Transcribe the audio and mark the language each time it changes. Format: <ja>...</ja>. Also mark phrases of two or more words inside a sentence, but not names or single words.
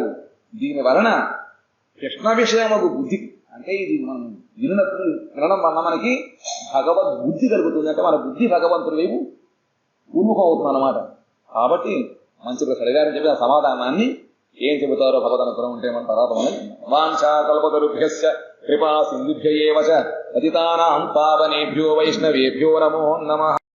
<te>దీని వలన కృష్ణ విషయమగు బుద్ధి, అంటే ఇది మనం వినడం వల్ల మనకి భగవద్ బుద్ధి కలుగుతుంది. అంటే మన బుద్ధి భగవంతుడి వైపు ఉన్ముఖం అవుతుంది అన్నమాట. కాబట్టి మంచి ప్రశ్న అడిగారని చెప్పి ఆ సమాధానాన్ని ఏం చెబుతారో భగవద్ అనుగ్రహం ఉంటే మన తర్వాత</te> <sa>వాంఛా కల్పతరుభ్యశ్చ కృపా సింధుభ్య ఏవ చ పతితానాం పావనేభ్యో వైష్ణవేభ్యో నమో నమః.</sa>